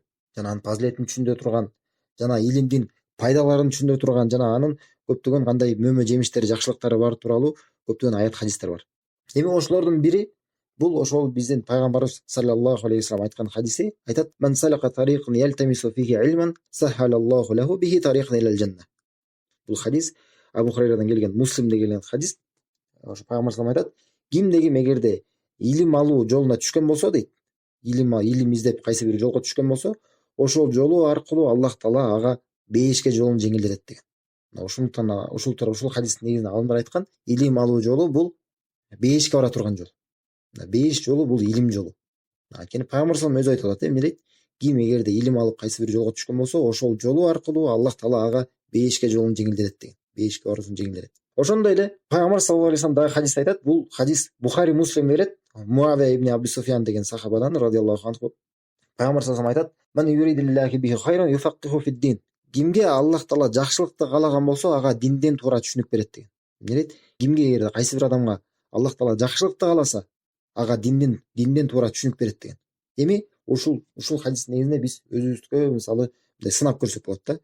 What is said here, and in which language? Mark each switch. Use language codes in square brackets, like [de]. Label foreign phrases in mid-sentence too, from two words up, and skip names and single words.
[ky] Жана анын фазилетин түшүндүрө турган, жана илимдин пайдаларын түшүндүрө турган, жана анын көптөгөн кандай мөмө жемиштери, жакшылыктары бар тууралуу көптөгөн аят хадистер бар. Эми ошолордун бири бул ошол биздин пайгамбарыбыз [ar] صلى الله عليه وسلم [ky] айткан хадиси. Айтат: [ar] "من سلك طريقا يلتمس فيه علما سهل الله له به طريقا إلى الجنة". [ky] Бул хадис Абу Хурайрадан келген, Муслимде келген хадис. Ошо пайгамбар салам айтат: "Кимде ким эгерде илим алуу жолуна түшкөн болсо" дейт, илим издеп кайсы бир жолго түшкөн болсо, ошол жолу аркылуу Аллах таала ага бейишке жолун жеңилдетет деген. Ошондуктан ушул хадистин негизинде алымдар айткан, илим алуу жолу бул бейишке бара турган жол. Бейиш жолу бул илим жолу. Анткени пайгамбар салам өзү айтып атат, эмне дейт? Ким эгерде илим алып кайсы бир жолго түшкөн болсо, ошол жолу аркылуу Аллах таала ага бейишке жолун жеңилдетет деген. Бейишке баруусун жеңилдетет. Ошондой эле пайгамбар [ar] صلى الله عليه وسلم [ky] дагы хадисте айтат. Бул хадис Бухари, Муслим берет. Муавия ибн Абу Суфьян деген сахабадан [ar] رضي الله عنه. [ky] Пайгамбар [ar] صلى الله عليه وسلم [ky] айтат: [ar] "من يرد الله به خيرا يفقهه في الدين". [ky] Кимге Аллах таала жакшылыкты каалаган болсо, ага динден туура түшүнүк берет деген. Эмне дейт? Кимге эгерде кайсы бир адамга Аллах таала жакшылыкты кааласа, ага динден туура түшүнүк берет деген. Эми ушул хадистин негизинде биз өзүбүзгө мисалы мындай сынап көрсөк болот да.